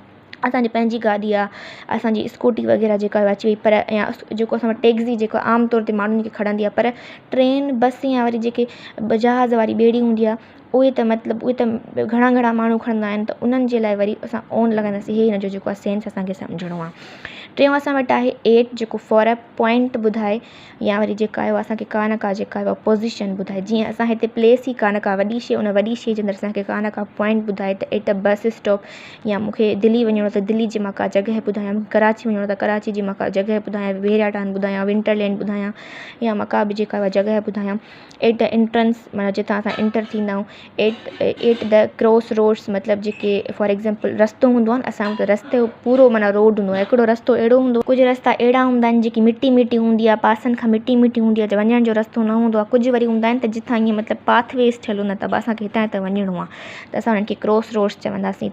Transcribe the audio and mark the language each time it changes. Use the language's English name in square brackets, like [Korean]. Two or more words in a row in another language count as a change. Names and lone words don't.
[Sindhi] असांजी पंहिंजी गाॾी आहे, असांजी स्कूटी वग़ैरह जेका अची वई, पर या जेको असां वटि टैक्सी जेको आम तौर ते माण्हुनि खे खणंदी आहे। पर ट्रेन, बस या वरी जेके जहाज़ वारी ॿेड़ी हूंदी आहे, उहे त मतिलबु उहे त घणा माण्हू खणंदा आहिनि, त उन्हनि जे लाइ वरी असां ऑन लॻाईंदासीं। इहे हिन जो जेको आहे सेंस असांखे सम्झणो आहे। टियों असां वटि आहे एट, जेको [English] for a point [Sindhi] ॿुधाए, या वरी जेका आहे असांखे का न का जेका आहे पोज़ीशन ॿुधाए। जीअं असां हिते प्लेस ई का न का वॾी शइ, उन वॾी शइ जे अंदरि असांखे का न का पॉइंट ॿुधाए, त [English] at a bus stop, [Sindhi] या मूंखे दिल्ली वञिणो त दिल्ली जी मां का जॻह ॿुधायां, कराची वञिणो त कराची जी मां का जॻह ॿुधायां, वेरियाटान ॿुधायां, विंटरलैंड ॿुधायां, या मां का बि जेका आहे जॻह ॿुधायां। [English] at the entrance, [Sindhi] माना जितां असां एंटर थींदा आहियूं। [English] at the cross roads, [Sindhi] मतिलबु जेके [English] for example [Sindhi] रस्तो हूंदो आहे न, असां त रस्ते पूरो माना रोड हूंदो आहे, हिकिड़ो रस्तो अहिड़ो हूंदो, कुझु रस्ता अहिड़ा हूंदा आहिनि जेकी मिटी हूंदी आहे, पासनि खां मिटी हूंदी आहे, वञण जो रस्तो न हूंदो आहे। कुझु वरी हूंदा आहिनि त जिथां ईअं मतिलबु पाथवेज़ ठहियलु हूंदा, त असांखे हितां त वञिणो आहे, त असां हुननि खे [English] cross roads [Sindhi] चवंदासीं।